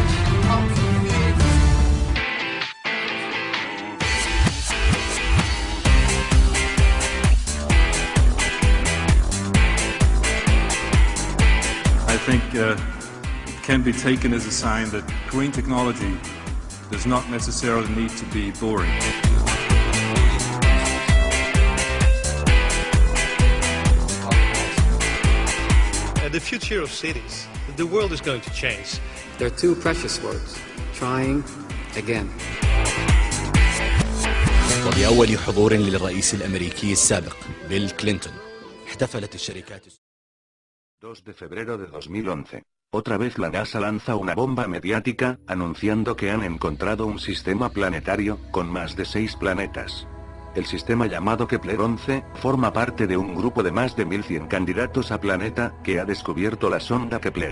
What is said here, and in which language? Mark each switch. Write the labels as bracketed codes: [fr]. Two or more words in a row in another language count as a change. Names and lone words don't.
[en] I think it can be taken as a sign that green technology does not necessarily need to be boring. The future of cities, the world is going to change. There are two precious words, trying again. [ar] وبأول حضور للرئيس الأمريكي السابق بيل كلينتون احتفلت الشركات [es] 2 de febrero de 2011. Otra vez la NASA lanza una bomba mediática, anunciando que han encontrado un sistema planetario, con más de 6 planetas. El sistema llamado Kepler 11, forma parte de un grupo de más de 1100 candidatos a planeta, que ha descubierto la sonda Kepler.